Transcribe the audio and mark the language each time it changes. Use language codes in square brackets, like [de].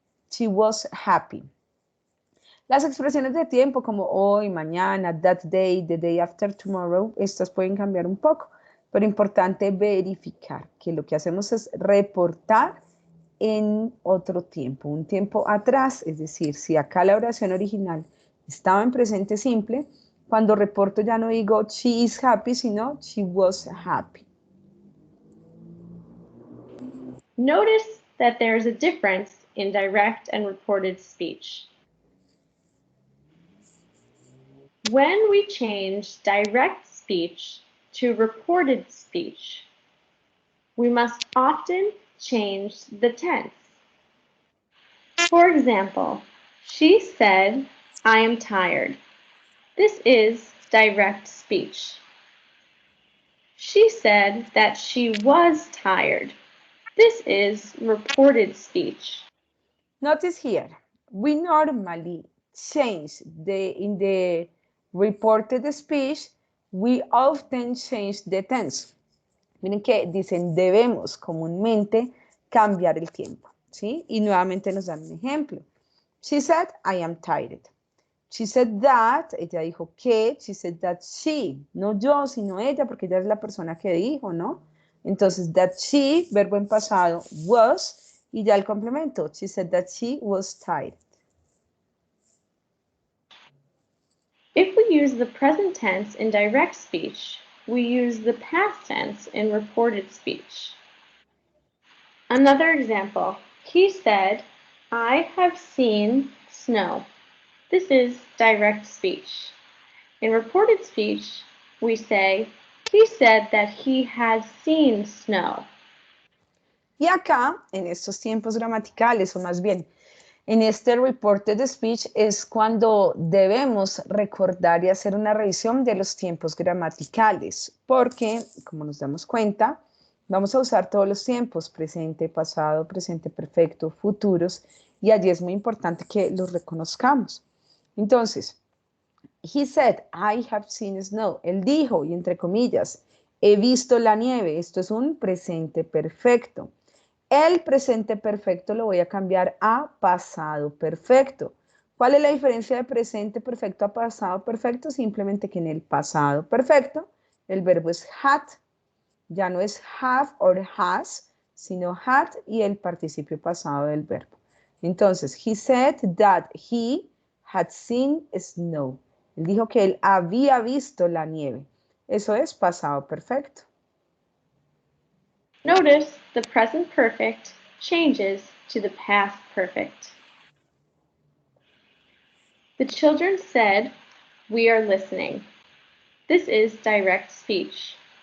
[en] She was happy. [es] Las expresiones de tiempo como hoy, mañana, [en] that day, the day after tomorrow, [es] estas pueden cambiar un poco, pero importante verificar que lo que hacemos es reportar en otro tiempo, un tiempo atrás, es decir, si acá la oración original estaba en presente simple, cuando reporto ya no digo [en] she is happy, [es] sino [en] she was happy. Notice that there is a difference in direct and reported speech. When we change direct speech to reported speech, we must often change the tense. For example, she said, I am tired. This is direct speech. She said that she was tired. This is reported speech. Notice here, we normally change in the reported speech, we often change the tense. [es] Miren que dicen debemos comúnmente cambiar el tiempo, ¿sí? Y nuevamente nos dan un ejemplo. [en] She said, I am tired. She said that, [es] ella dijo que, [en] she said that she, [es] no yo, sino ella, porque ella es la persona que dijo, ¿no? Entonces, [en] that she, [es] verbo en pasado, was, y ya el complemento. [en] She said that she was tired. If we use the present tense in direct speech, we use the past tense in reported speech. Another example, he said, I have seen snow. This is direct speech. In reported speech, we say, he said that he has seen snow. [es] Y acá, en estos tiempos gramaticales, o más bien, en este reported speech es cuando debemos recordar y hacer una revisión de los tiempos gramaticales, porque, como nos damos cuenta, vamos a usar todos los tiempos, presente, pasado, presente perfecto, futuros, y allí es muy importante que los reconozcamos. [en] Entonces, he said, I have seen snow. [es] Él dijo, y entre comillas, he visto la nieve. Esto es un presente perfecto. El presente perfecto lo voy a cambiar a pasado perfecto. ¿Cuál es la diferencia de presente perfecto a pasado perfecto? Simplemente que en el pasado perfecto el verbo es had, ya no es have or has, sino had y el participio pasado del verbo. [en] Entonces, he said that he had seen snow. [es] Él dijo que él había visto la nieve. Eso es pasado perfecto. [en] Notice the present perfect changes to the past perfect. The children said, we are listening. This is direct speech.